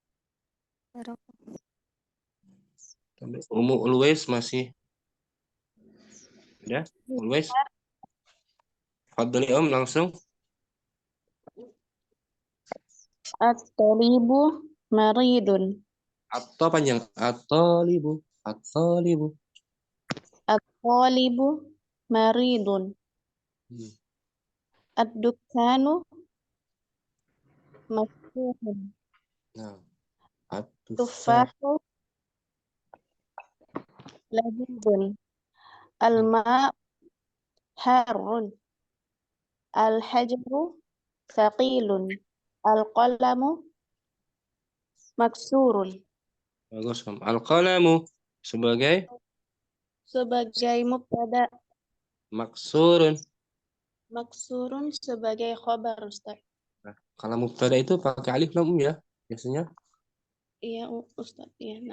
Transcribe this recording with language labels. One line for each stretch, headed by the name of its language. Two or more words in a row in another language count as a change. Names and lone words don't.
Indonesian: Ulwais masih. Udah? Ulwais. Fadhali langsung.
Arabic: الطالب مريض.
Indonesian: Atau panjang.
Arabic: At-talibu. At-talibu. الطالب مريض. الدكان مفتوح.
Indonesian: Nah,
Arabic: تفاح لذيذ. الماء حار. الحجر ثقيل. القلم مكسور.
Indonesian: Bagus, Om. Al-qalamu sebagai mubtada.
Arabic: Maksurun.
Indonesian: Maksurun sebagai khobar, Ustaz. Nah, kalau mubtada itu pakai alif lam ya biasanya. Iya, Ustaz. Iya, nah.